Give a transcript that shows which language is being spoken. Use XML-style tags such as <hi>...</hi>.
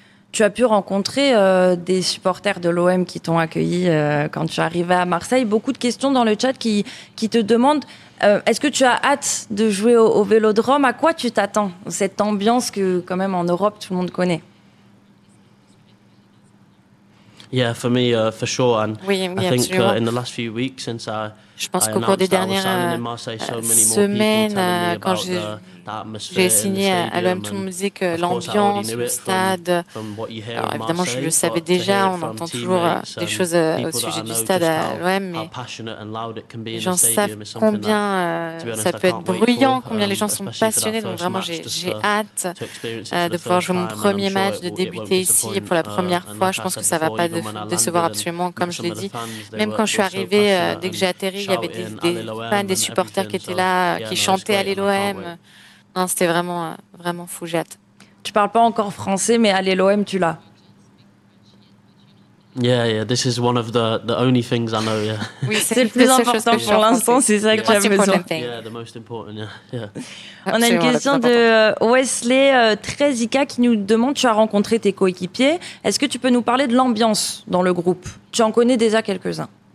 <fr>Tu as pu rencontrer des supporters de l'OM qui t'ont accueilli quand tu es arrivé à Marseille. Beaucoup de questions dans le chat qui te demandent est-ce que tu as hâte de jouer au Vélodrome? À quoi tu t'attends? Cette ambiance que, quand même, en Europe, tout le monde connaît.</fr> <en>Yeah, for me, for sure. And</en> <fr>oui,</fr> <en>I think in the last few weeks since</en> <fr>je pense qu'au cours des dernières semaines, quand j'ai signé à l'OM, tout le monde me disait que l'ambiance, le stade, alors évidemment je le savais déjà, on entend toujours des choses au sujet du stade à l'OM, mais les gens savent combien ça peut être bruyant, combien les gens sont passionnés, donc vraiment j'ai hâte de pouvoir jouer mon premier match, de débuter ici et pour la première fois. Je pense que ça ne va pas décevoir absolument, comme je l'ai dit. Même quand je suis arrivée, dès que j'ai atterri, il y avait des fans, des supporters qui étaient là, qui chantaient Allez l'OM. C'était vraiment, vraiment fou, j'ai hâte. Tu parles pas encore français, mais Allez l'OM, tu l'as.</fr> <en>Yeah, this is one of the only things I know, yeah.</en> <fr>Oui, c'est le plus important pour l'instant, c'est ça que tu as besoin.</fr> <en>Yeah, the most important, yeah.</en> <fr>On a une question de Wesley Trezika qui nous demande, tu as rencontré tes coéquipiers, est-ce que tu peux nous parler de l'ambiance dans le groupe? Tu en connais déjà quelques-uns.</fr>